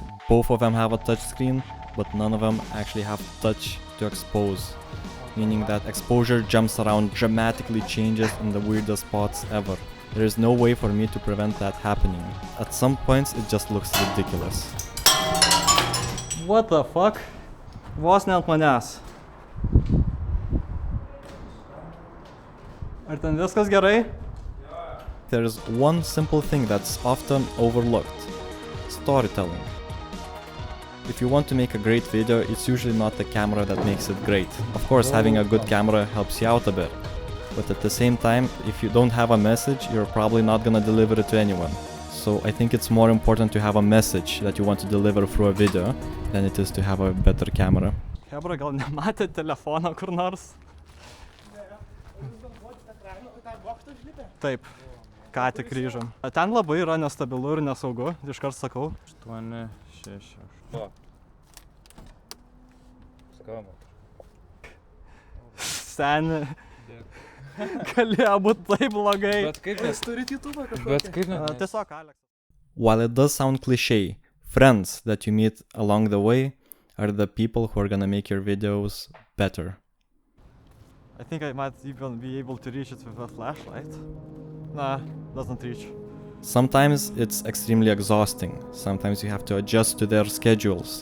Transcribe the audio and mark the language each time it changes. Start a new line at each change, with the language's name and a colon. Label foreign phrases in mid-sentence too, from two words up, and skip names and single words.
English: Both of them have a touchscreen, but none of them actually have touch to expose, meaning that exposure jumps around, dramatically changes in the weirdest spots ever. There is no way for me to prevent that happening. At some points it just looks ridiculous. What the fuck?
Lithuanian: Vos ne ant manęs. Ar ten viskas gerai?
English: There is one simple thing that's often overlooked: storytelling. If you want to make a great video, it's usually not the camera that makes it great. Of course, having a good camera helps you out a bit. But at the same time, if you don't have a message, you're probably not gonna deliver it to anyone. So I think it's more important to have a message that you want to deliver through a video than it is to have a better camera.
Lithuanian: Hebra, gal nematė telefoną kur nors? Taip, ką tik grįžom. Ten labai yra nestabilu ir nesaugu, iškart sakau. 8, 6, 8. Skamba. Seni. Galėjo būt taip blogai. Bet kaip mes turit YouTube kažkokį? Bet kaip mes? Tiesiog Alex.
English: While it does sound cliché, friends that you meet along the way are the people who are gonna make your videos better. I think I might even be able to reach it with a flashlight. Nah, doesn't reach. Sometimes it's extremely exhausting. Sometimes you have to adjust to their schedules.